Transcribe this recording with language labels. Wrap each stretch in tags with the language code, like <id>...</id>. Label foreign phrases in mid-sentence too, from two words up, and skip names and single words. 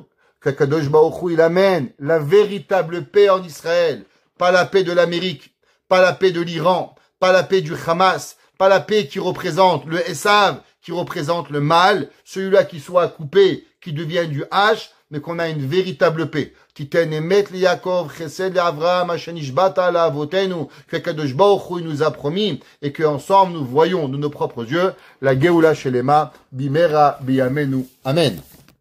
<fr>Qu'Akadosh Baruch Hu, il amène la véritable paix en Israël. Pas la paix de l'Amérique, pas la paix de l'Iran, pas la paix du Hamas, pas la paix qui représente le Esav, qui représente le mal, celui-là qui soit coupé, qui devient du H, mais qu'on a une véritable paix.</fr> <he>תתן אמת ליעקב חסד לאברהם אשר נשבעת לאבותינו,</he> <fr>que Kadosh Baruch Hu nous a promis, et que ensemble nous voyons de nos propres yeux la</fr> <he>גאולה שלמה במהרה בימינו.</he> <fr>Amen.</fr>